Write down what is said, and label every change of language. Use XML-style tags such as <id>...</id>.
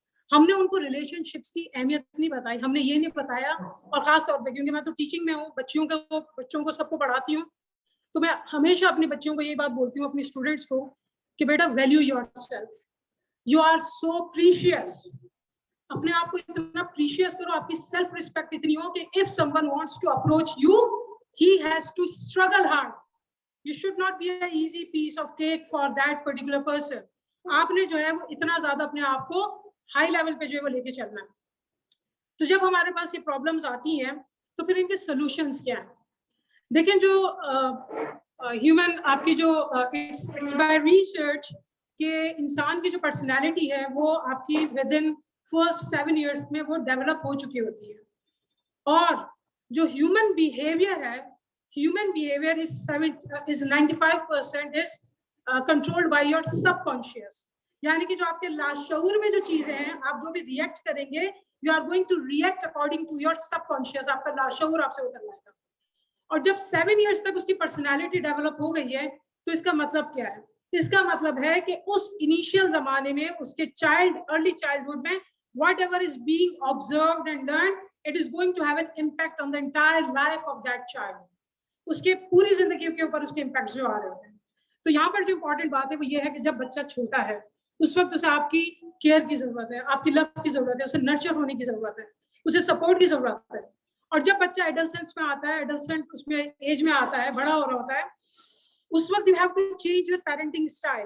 <hi>हमने उनको रिलेशनशिप्स की अहमियत नहीं बताई, हमने ये नहीं बताया, और ख़ास तौर पे क्योंकि मैं तो टीचिंग में हूँ, बच्चों को सबको पढ़ाती हूँ, तो मैं हमेशा अपने बच्चों को ये बात बोलती हूँ, अपनी स्टूडेंट्स को, कि बेटा</hi> <en>Value yourself, you are so precious.</en> <hi>अपने आप को इतना प्रीशियस करो, आपकी सेल्फ रिस्पेक्ट इतनी हो कि</hi> <en>If someone wants to approach you, he has to struggle hard. You should not be an easy piece of cake for that particular person.</en> <hi>आपने जो है वो इतना ज्यादा अपने आप को हाई लेवल पे जो है वो लेके चलना है। तो जब हमारे पास ये प्रॉब्लम्स आती हैं तो फिर इनके सॉल्यूशंस क्या हैं? देखें, जो ह्यूमन आपकी जो</hi> <en>it's by research</en> <hi>कि इंसान की जो पर्सनैलिटी है वो आपकी</hi> <en>within first</en> <hi>7 years में वो डेवलप हो चुकी होती है, और जो ह्यूमन बिहेवियर है,</hi> <en>human behavior is 95% is controlled by your subconscious.</en> <hi>यानी कि जो आपके लाशऊर में जो चीजें हैं, आप जो भी रिएक्ट करेंगे,</hi> <en>you are going to react according to your subconscious.</en> <hi>आपका लाशऊर आपसे उतर लाएगा। और जब 7 years तक उसकी पर्सनालिटी डेवलप हो गई है, तो इसका मतलब क्या है? इसका मतलब है कि उस इनिशियल जमाने में, उसके अर्ली चाइल्डहुड में,</hi> <en>whatever is being observed and learned, it is going to have an impact on the entire life of that child.</en> <hi>उसके पूरी जिंदगी के ऊपर उसके इम्पैक्ट जो आ रहे हैं। तो यहाँ पर जो इम्पोर्टेंट बात है वो ये है कि जब बच्चा छोटा है, उस वक्त उसे आपकी केयर की जरूरत है, आपकी लव की जरूरत है, उसे नर्चर होने की जरूरत है, उसे सपोर्ट की जरूरत है। और जब बच्चा एडल्सेंस में आता है, एडल्सेंट उसमें एज में आता है, बड़ा हो रहा होता है, उस वक्त</hi> <en>You have to change your parenting style.</en>